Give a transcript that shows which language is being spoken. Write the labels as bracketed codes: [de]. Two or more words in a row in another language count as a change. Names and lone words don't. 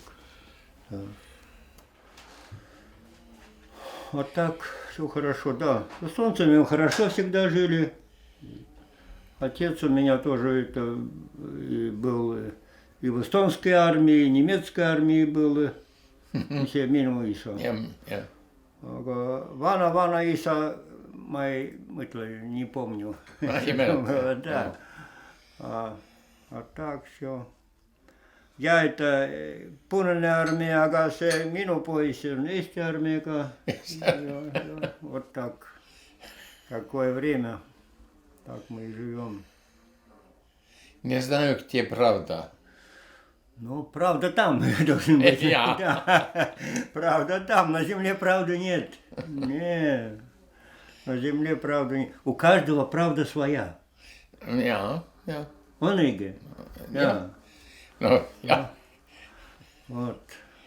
[ru] Да. Вот так все хорошо, да. С эстонцами мы хорошо всегда жили. Отец у меня тоже это был и в эстонской армии, и в немецкой армии был. [et] Все minun isa. Aga vana-isa ma ei mõtle, [ru] не помню. Да. А так все. Я это [et] Punane армия, aga see minu poiss on Eesti armeega. [ru] Вот так. Какое время. Так мы и живем. Не знаю, где правда. Ну, правда там должен быть. Да. Правда там, на земле правды нет. Нет. На земле правды нет. У каждого правда своя. Ja. Он Иге. Да. [et] No, ja. [ru] Вот.